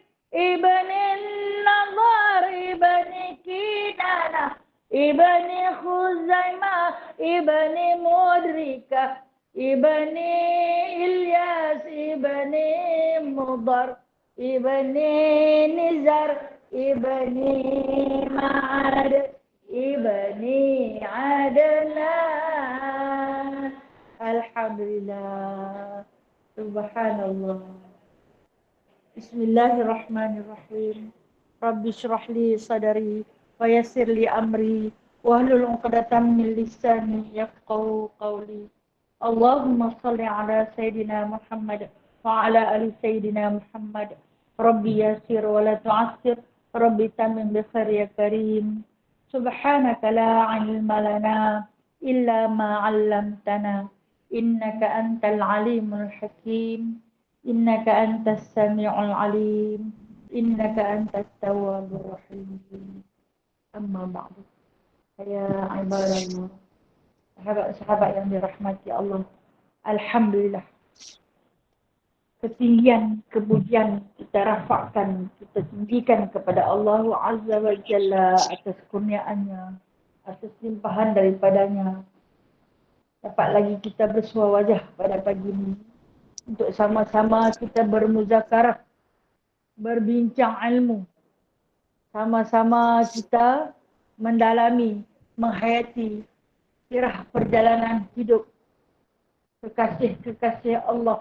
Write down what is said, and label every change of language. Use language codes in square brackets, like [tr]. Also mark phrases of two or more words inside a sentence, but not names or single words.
[ar] ابن نضر، ابن كنانة، ابن خزيمة، ابن مدركة، ابن إلياس، ابن مضر، ابن نزار، ابن معد، ابن عدنان. الحمد لله. سبحان الله. بسم الله الرحمن الرحيم. رب اشرح لي صدري ويسر لي أمري واحلل عقدة من لساني يفقهوا قولي. اللهم صل على سيدنا محمد وعلى آل سيدنا محمد. رب يسر ولا تعسر. رب تمم بالخير يا كريم. سبحانك لا علم لنا إلا ما علمتنا. إنك أنت العليم الحكيم. إنك أنت السميع العليم. إنك أنت التواب الرحيم. أما بعد. يا عباد الله, [ms] sahabat-sahabat yang dirahmati Allah. Alhamdulillah. Ketinggian, kemudian kita rafakkan, kita tinggikan kepada Allah [ar] عز وجل [ms] atas kurniaannya, atas limpahan daripadanya. Dapat lagi kita bersua wajah pada pagi ini untuk sama-sama kita bermuzakarah, berbincang ilmu. Sama-sama kita mendalami, menghayati sirah perjalanan hidup kekasih-kekasih Allah.